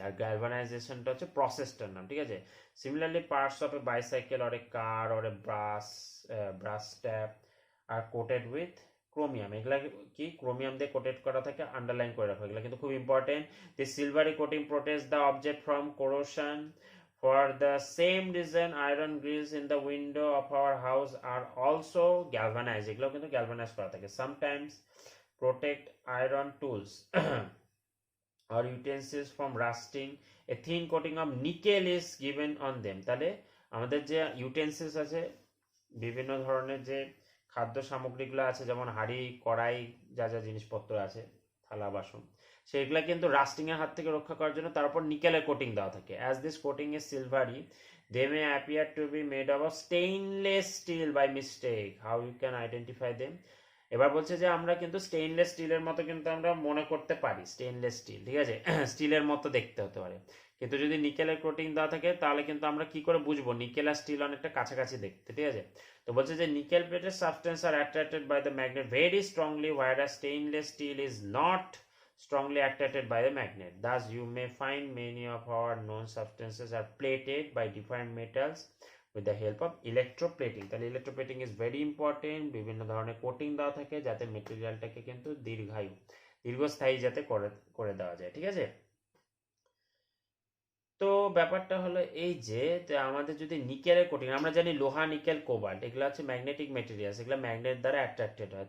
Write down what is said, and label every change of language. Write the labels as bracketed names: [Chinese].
[Bangla] আর গ্যালভানাইজেশনটা হচ্ছে প্রসেসটার নাম, ঠিক আছে। [English] Similarly parts of a bicycle or a car or a brass tap are coated with chromium. [Bangla] এগুলা কি ক্রোমিয়াম দিয়ে কোটেড করা থাকে, আন্ডারলাইন করে রাখো, এগুলা কিন্তু খুব important. [English] The silvery coating protects the object from corrosion. For the same reason, iron grills in the window of our house are also galvanized. [Bangla] এগুলো কিন্তু galvanize করা থাকে। [English] Sometimes protect iron tools or utensils from rusting. A thin coating of nickel is given on them. [Bangla] তাহলে আমাদের যে utensils আছে, বিভিন্ন ধরনের যে খাদ্য সামগ্রীগুলো আছে, যেমন হাঁড়ি কড়াই যা যা জিনিসপত্র আছে, থালা বাসন, সেগুলা কিন্তু রাস্টিং এর হাত থেকে রক্ষা করার জন্য তার উপর নিকেলের কোটিং দেওয়া থাকে। [English] As this coating is silvery, they may appear to be made of stainless steel by mistake. How you can identify them? [Bangla] এবার বলছে যে আমরা কিন্তু স্টেইনলেস স্টিলের মতো কিন্তু আমরা মনে করতে পারি, স্টেইনলেস স্টিল, ঠিক আছে, স্টিলের মতো দেখতে হতে পারে, কিন্তু যদি নিকেলের কোটিং দেওয়া থাকে তাহলে কিন্তু আমরা কি করে বুঝবো নিকেল আর স্টিল অনেকটা কাছাকাছি দেখতে, ঠিক আছে। তো বলছে যে [English] Nickel plated substance are attracted by the magnet very strongly, whereas stainless steel is not strongly attracted by the magnet. Thus you may find many of our known substances are plated by different metals with the help of electroplating. [Bangla] তাহলে [English] Electroplating is very important. [Bangla] বিভিন্ন ধরনের coating দেওয়া থাকে যাতে মেটেরিয়ালটাকে কিন্তু দীর্ঘস্থায়ী যাতে করে দেওয়া যায়, ঠিক আছে। তো ব্যাপারটা হলো এই যে আমাদের যদি নিকেলের কোটিং, আমরা জানি লোহা নিকেল কোবাল্ট এগুলো হচ্ছে ম্যাগনেটিক মেটেরিয়ালস, এগুলো ম্যাগনেট দ্বারা অ্যাট্রাক্টেড হয়।